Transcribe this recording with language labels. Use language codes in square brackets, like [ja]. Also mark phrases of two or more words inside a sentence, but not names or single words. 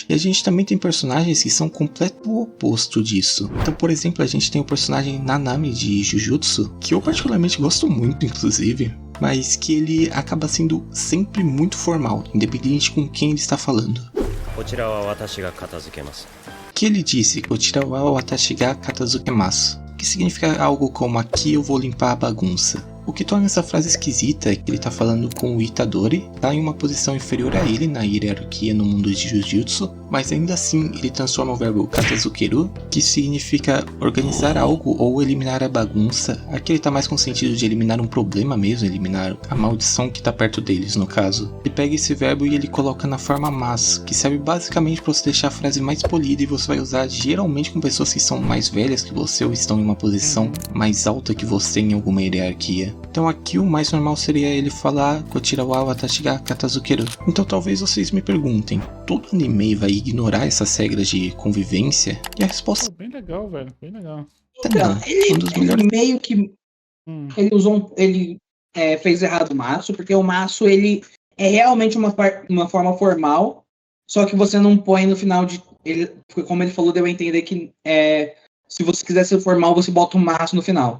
[pt] E a gente também tem personagens que são completo oposto disso. Então, por exemplo, a gente tem o personagem Nanami de Jujutsu, que eu particularmente gosto muito, inclusive, mas que ele acaba sendo sempre muito formal, independente com quem ele está falando. Que ele disse, [ja] こちらは私が片付けます, [pt] que significa algo como aqui eu vou limpar a bagunça. O que torna essa frase esquisita é que ele está falando com o Itadori, tá em uma posição inferior a ele na hierarquia no mundo de Jujutsu, mas ainda assim ele transforma o verbo katazukeru, que significa organizar algo ou eliminar a bagunça. Aqui ele está mais com o sentido de eliminar um problema mesmo, eliminar a maldição que está perto deles no caso. Ele pega esse verbo e ele coloca na forma mas, que serve basicamente para você deixar a frase mais polida e você vai usar geralmente com pessoas que são mais velhas que você ou estão em uma posição mais alta que você em alguma hierarquia. Então aqui o mais normal seria ele falar [ja] こちらは私が片付ける. [pt] Então talvez vocês me perguntem, todo anime vai ignorar essas regras de convivência? E a resposta Bem legal, velho, bem legal. Então, ele meio que ele usou fez errado o maço, porque o maço ele é realmente uma forma formal, só que você não põe no final de ele, como ele falou, deu a entender que se você quiser ser formal, você bota um maço no final.